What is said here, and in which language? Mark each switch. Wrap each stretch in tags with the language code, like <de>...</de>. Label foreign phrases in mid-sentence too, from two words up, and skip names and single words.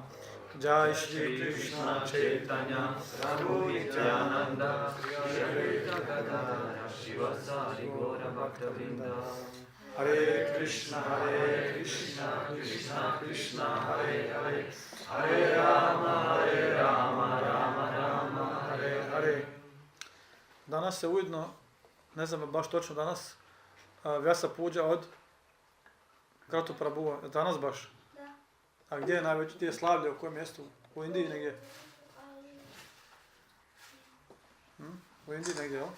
<sa>जय श्री कृष्ण चैतन्य प्रभु नित्यानन्द श्री अद्वैत गदाधर शिवसारि गौर भक्त-वृन्द. हरे कृष्ण कृष्ण कृष्ण हरे हरे हरे राम राम राम हरे हरे.</sa> <hr>danas se ujedno, ne znam baš točno danas, Vyasa Puja od Kratu Prabhuva, danas baš. Da. A gdje je najveće, gdje je slavlje, u kojem mjestu? U Indiji negdje? U Indiji negdje, jel?</hr>